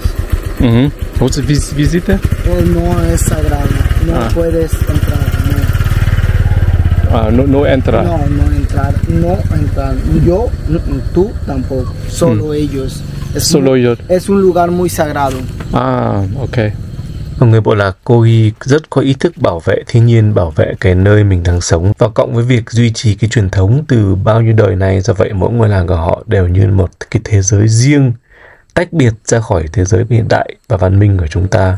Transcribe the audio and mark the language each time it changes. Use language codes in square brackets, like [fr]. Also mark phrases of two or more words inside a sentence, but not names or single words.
[es] ¿Vos visita? No es sagrado, no puedes entrar. No entra. No entrar. Yo, tú tampoco. Solo ellos. Solo ellos. Es un lugar muy sagrado. Ok. [vi] Người bộ lạc Kogi rất có ý thức bảo vệ thiên nhiên, bảo vệ cái nơi mình đang sống. Và cộng với việc duy trì cái truyền thống từ bao nhiêu đời nay, do vậy mỗi ngôi làng của họ đều như một cái thế giới riêng, tách biệt ra khỏi thế giới hiện đại và văn minh của chúng ta.